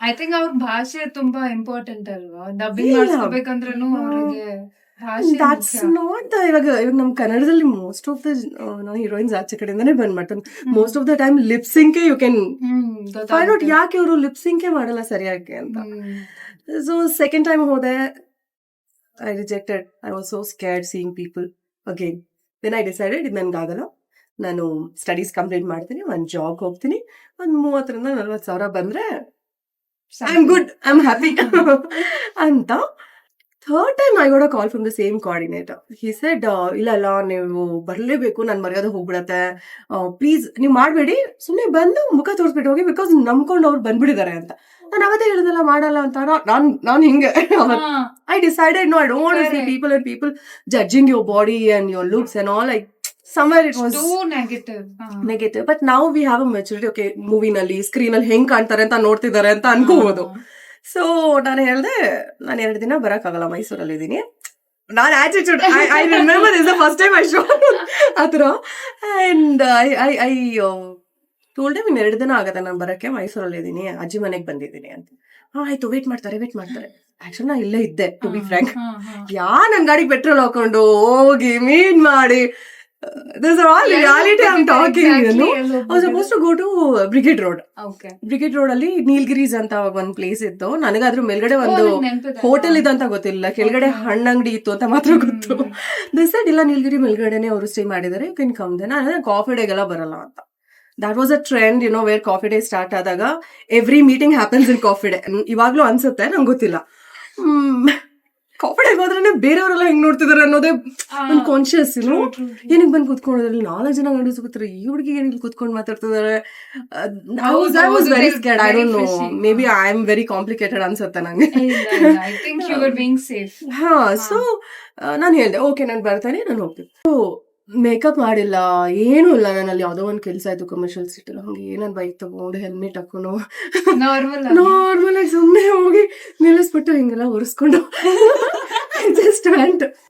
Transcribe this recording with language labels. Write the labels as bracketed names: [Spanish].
[English] I think [Kannada] ಅವ್ರ ಭಾಷೆ ತುಂಬಾ ಇಂಪಾರ್ಟೆಂಟ್ ಅಲ್ವಾ, ಡಬ್ಬಿಂಗ್ ಮಾಡಿಸ್ಬೇಕಂದ್ರೂ ಅವ್ರಿಗೆ ಭಾಷೆ [English] That's not. [Kannada] ಇವಾಗ ನಮ್ ಕನ್ನಡದಲ್ಲಿ ಮೋಸ್ಟ್ ಆಫ್ ದ ಹೀರೋಯಿನ್ಸ್ ಆಚೆ ಕಡೆಯಿಂದಾನೇ ಬಂದ್ ಮಾಡ್ತಾರೆ. [English] most of the time lip syncing you can find out [Kannada] ಯಾಕೆ ಅವರು ಲಿಪ್ಸಿಂಗ್ ಮಾಡಲ್ಲ ಸರಿಯಾಗಿ ಅಂತ. [English] so second time [Kannada] ಹೋದೆ, [English] I rejected. I was so scared seeing people again. Then I decided [Kannada] ಇದು ನನ್ಗಾಗಲ್ಲ, ನಾನು ಸ್ಟಡೀಸ್ ಕಂಪ್ಲೀಟ್ ಮಾಡ್ತೀನಿ, ಒಂದು ಜಾಬ್ ಹೋಗ್ತೀನಿ, ಒಂದು 30,000-40,000 ಬಂದ್ರೆ [English] I am good, I am happy [Kannada] ಅಂತ. [English] Third time I got a call from the same coordinator. He said, [Kannada] ಇಲ್ಲ ನೀವು ಬರಲೇಬೇಕು, ನಾನು ಮರ್ಯಾದೆ ಹೋಗ್ಬಿಡತ್ತೆ, ಪ್ಲೀಸ್ ನೀವು ಮಾಡಬೇಡಿ, ಸುಮ್ಮನೆ ಬಂದು ಮುಖ ತೋರಿಸ್ಬಿಟ್ಟು ಹೋಗಿ, ಬಿಕಾಸ್ ನಂಬ್ಕೊಂಡು ಅವ್ರು ಬಂದ್ಬಿಟ್ಟಿದ್ದಾರೆ ಅಂತ. ನಾನು ಅವತ್ತೇ ಹೇಳಿದಲ್ಲ ಮಾಡಲ್ಲ ಅಂತ. ನಾನು ಹಿಂಗೆ [English] I decided no, I don't want to see people judging your body and your looks and all. Like somewhere it was too negative. But now we have a maturity. [Kannada] Okay, movie nalli screen ಅಲ್ಲಿ ಹೆಂಗ್ ಕಾಣ್ತಾರೆ ಅಂತ ನೋಡ್ತಿದ್ದಾರೆ ಅಂತ ಅನ್ಕೋಬಹುದು. So ನಾನು ಹೇಳ್ದೆ, ನಾನು 2 ದಿನ ಬರಕ್ಕಾಗಲ್ಲ, ಮೈಸೂರಲ್ಲಿ ಇದೀನಿ. [English] ನಾನು attitude, I remember this is the first time I showed [Kannada] ಆತರ. [English] And I told him, [Kannada] 2 ದಿನ ಆಗತ್ತೆ ನಾನು ಬರಕ್ಕೆ, ಮೈಸೂರಲ್ಲಿ ಇದೀನಿ, ಅಜ್ಜಿ ಮನೆಗೆ ಬಂದಿದ್ದೀನಿ ಅಂತ. ಆಯ್ತು, ವೇಟ್ ಮಾಡ್ತಾರೆ. ಆಕ್ಚುಲಿ ನಾ ಇಲ್ಲೇ ಇದ್ದೆ, [English] To be frank. [Kannada] ನನ್ ಗಾಡಿ ಪೆಟ್ರೋಲ್ ಹಾಕೊಂಡು ಹೋಗಿ ಮೀಟ್ ಮಾಡಿ, [English] this is all reality I'm talking, you know. I was supposed to go to Brigade Road. Okay. [Kannada] Brigade Road ಅಲ್ಲಿ ನೀಲ್ಗಿರೀಸ್ ಅಂತ ಒಂದ್ ಪ್ಲೇಸ್ ಇತ್ತು. ನನಗಾದ್ರೂ ಮೇಲ್ಗಡೆ ಒಂದು ಹೋಟೆಲ್ ಇದೆ ಅಂತ ಗೊತ್ತಿಲ್ಲ, ಕೆಳಗಡೆ ಹಣ್ಣಂಗಡಿ ಇತ್ತು ಅಂತ ಮಾತ್ರ ಗೊತ್ತು. [English] They said [Kannada] ಇಲ್ಲ, ನೀಲ್ಗಿರಿ ಮೇಲ್ಗಡೆನೆ ಅವರು ಸ್ಟೇ ಮಾಡಿದ್ದಾರೆ, [English] You can come. [Kannada] ನಾನು ಕಾಫಿ ಡೇಗೆಲ್ಲ ಬರಲ್ಲ ಅಂತ. [English] That was a trend, you know, where coffee day start ಆದಾಗ every meeting happens in coffee day. [Kannada] ಇವಾಗ್ಲೂ ಅನ್ಸುತ್ತೆ, ನಂಗೆ ಗೊತ್ತಿಲ್ಲ. ಕಾಫಿ ಡೇಗೆ ಹೋದ್ರೆ ಬೇರೆಯವರೆಲ್ಲ ಹೆಂಗ್ ನೋಡ್ತಿದಾರೆ ಅನ್ನೋದೇ ಒಂದು ಕಾನ್ಶಿಯಸ್, ಏನು ಏನಕ್ಕೆ ಬಂದು ಕೂತ್ಕೊಳ್ಳೋದ್ರಲ್ಲಿ 4 ಜನ ಗಂಡಸು ಕೂತ್ರೆ, ಈ ಹುಡುಗಿಗೆ ಏನಿಲ್ಲ ಕೂತ್ಕೊಂಡು ಮಾತಾಡ್ತಿದ್ದಾರೆ. [English] I was very scared. I don't know, maybe I am very complicated [Kannada] ಅನ್ಸುತ್ತೆ ನಂಗೆ. [English] I think you were being safe. [Kannada] So ನಾನು ಹೇಳ್ದೆ, ಓಕೆ ನಾನು ಬರ್ತಾನೆ, ನಾನು ಹೋಗ್ತೀನಿ. ಮೇಕಪ್ ಮಾಡಿಲ್ಲ, ಏನೂ ಇಲ್ಲ. ನನ್ನಲ್ಲಿ ಯಾವ್ದೋ ಒಂದ್ ಕೆಲ್ಸ ಆಯ್ತು ಕಮರ್ಷಿಯಲ್ ಸಿಟಿಲಿ, ಹಂಗೆ ಏನನ್ ಬೈಕ್ ತಗೊಂಡು ಹೆಲ್ಮೆಟ್ ಹಾಕೊಂಡು ನಾರ್ಮಲ್ ಆಗಿ ಸುಮ್ಮನೆ ಹೋಗಿ ನಿಲ್ಲಿಸ್ಬಿಟ್ಟು ಹಿಂಗೆಲ್ಲ ಒರೆಸ್ಕೊಂಡು [English] Just went.